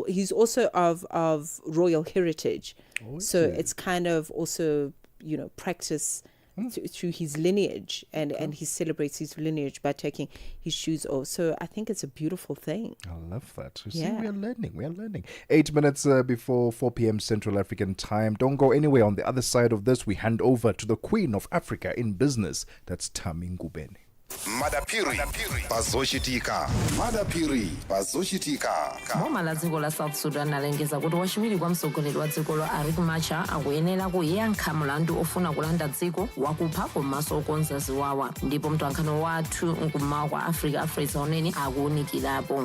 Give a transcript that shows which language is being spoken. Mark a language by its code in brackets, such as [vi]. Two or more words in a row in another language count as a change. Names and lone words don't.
[en] He's also of royal heritage. So it's kind of also, practice through his lineage, and he celebrates his lineage by taking his shoes off. So I think it's a beautiful thing. I love that. You see, we are learning. 8 minutes before 4 p.m. Central African time. Don't go anywhere. On the other side of this, we hand over to the Queen of Africa in business. That's Tami Ngubeni. [ny] madapiri pazoshitika boma la dziko la south sudan alengeza kuti wachiwiri kwa mtsogoleri wa dzikolo Riek Machar akuyenera kuyankha mlandu ofuna kulanda dziko wakupha komanso okonza ziwawa, ndipo mtolankhani wathu nkummawa kwa africa Afresa Unene akuwunikirapo.